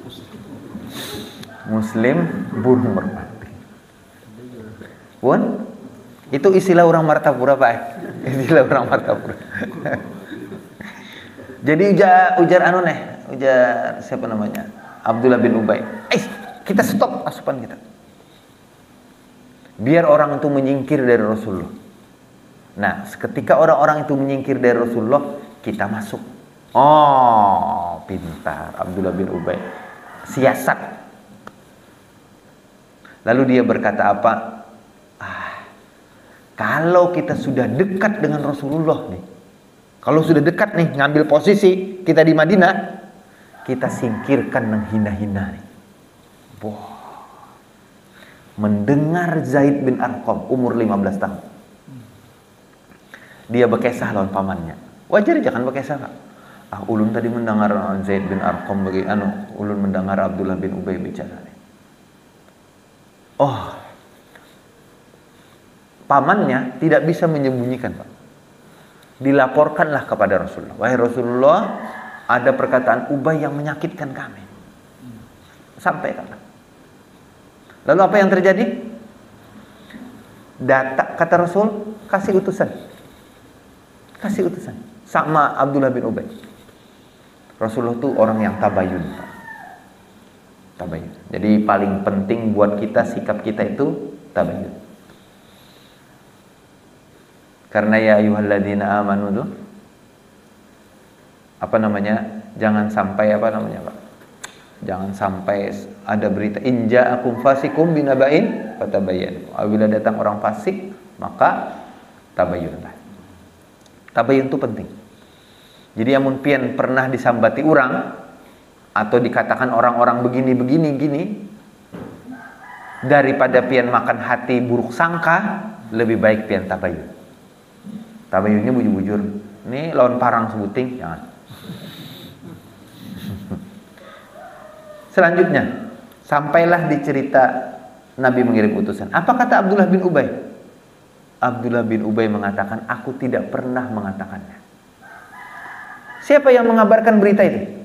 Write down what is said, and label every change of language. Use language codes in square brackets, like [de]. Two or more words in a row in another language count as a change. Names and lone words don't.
[id] Muslim burung merpati. Pun itu istilah orang Martapura, Pak. Istilah orang Martapura. Jadi ujar siapa namanya? Abdullah bin Ubay. Kita stop asupan kita. Biar orang itu menyingkir dari Rasulullah. Nah, ketika orang-orang itu menyingkir dari Rasulullah, kita masuk. Pintar Abdullah bin Ubay. Siasat. Lalu dia berkata apa? Kalau kita sudah dekat dengan Rasulullah nih, kalau sudah dekat nih, ngambil posisi kita di Madinah, kita singkirkan yang hina-hina nih. Mendengar Zaid bin Arqam umur 15 tahun, dia berkisah lawan pamannya. Wajar jangan berkisah, Pak. Ulun tadi mendengar Zaid bin Arqam ulun mendengar Abdullah bin Ubay bicara. Pamannya tidak bisa menyembunyikan, Pak. Dilaporkanlah kepada Rasulullah. Wahai Rasulullah, ada perkataan Ubay yang menyakitkan kami. Sampaikan. Lalu apa yang terjadi? Kata Rasul, kasih utusan. Sama Abdullah bin Ubay. Rasulullah itu orang yang tabayun. Jadi paling penting buat kita, sikap kita itu tabayun. Karena [ar] يا أيها الذين آمنوا [id] tuh jangan sampai Pak? Jangan sampai ada berita [ar] إن جاءكم فاسق بنبإ فتبينوا. [id] Apabila datang orang fasik, maka tabayunlah. Tabayun itu penting. [bjn] Jadi amun pian pernah disambati orang atau dikatakan orang-orang begini, daripada pian makan hati buruk sangka, lebih baik pian tabayun. Tabayunnya bujur-bujur. Ini lawan parang sebuting, jangan. [id] Selanjutnya, sampailah di cerita Nabi mengirim utusan. Apa kata Abdullah bin Ubay? Abdullah bin Ubay mengatakan, aku tidak pernah mengatakannya. Siapa yang mengabarkan berita itu?